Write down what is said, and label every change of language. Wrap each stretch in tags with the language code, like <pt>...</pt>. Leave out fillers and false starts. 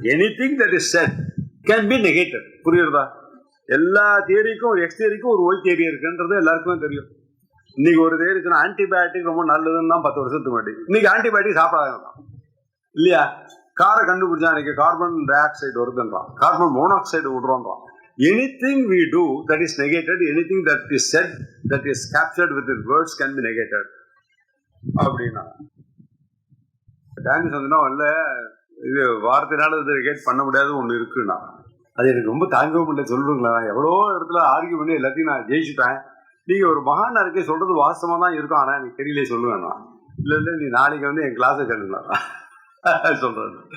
<en>Anything that is set can be negated.</en> <ta>புரியுறதா? எல்லா தியரிக்கும் ஒரு எக்ஸ் தியரிக்கும் ஒரு ஒய் தியரி இருக்குன்றது எல்லாருக்குமே தெரியும். இன்னைக்கு ஒரு தியரி சொன்னா ஆன்டிபயோட்டிக் ரொம்ப நல்லதுன்னு தான் 10 வருஷத்துக்கு முன்னாடி. இன்னைக்கு ஆன்டிபயோட்டிக் சாப்பிடாதான் இல்லையா? காரை கண்டுபிடிச்சா இன்னைக்கு carbon di oxide வருதுன்றான், carbon monoxide விடுறோன்றான்.</ta> <en>Anything we do that is negated, anything that is said that is captured within words can be negated அப்படின்னா.</en> <ta>டான்ஸ் இல்லை, இது வார்த்தைனால இது நெகேட் பண்ண முடியாது ஒன்று இருக்குன்னா, அது எனக்கு ரொம்ப தாங்கவே முடியல. சொல்லுங்களேன், நான் எவ்வளோ இடத்துல ஆர்கியூ பண்ணி எல்லாத்தையும் நான் ஜெயிச்சுட்டேன். நீங்கள் ஒரு மகான் இருக்கே சொல்கிறது வாஸ்தவமாக தான் இருக்கும், ஆனால் எனக்கு தெரியல சொல்லுவேண்ணா. இல்லை நீ நாளைக்கு என் கிளாஸை கேளுங்களா சொல்கிறேன்.</ta>